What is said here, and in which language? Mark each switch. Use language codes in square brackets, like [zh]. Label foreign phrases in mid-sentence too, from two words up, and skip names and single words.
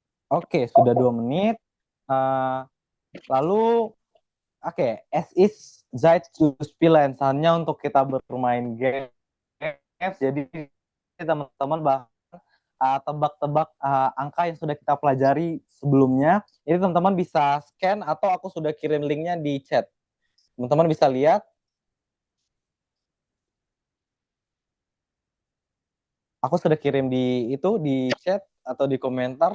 [id] Oke, sudah 2 menit. Lalu, oke, [de] es ist Zeit zu spielen. [id] Saatnya untuk kita bermain game. Jadi teman-teman tebak-tebak angka yang sudah kita pelajari sebelumnya. Ini teman-teman bisa scan atau aku sudah kirim linknya di chat. Teman-teman bisa lihat. Aku sudah kirim di chat atau di komentar.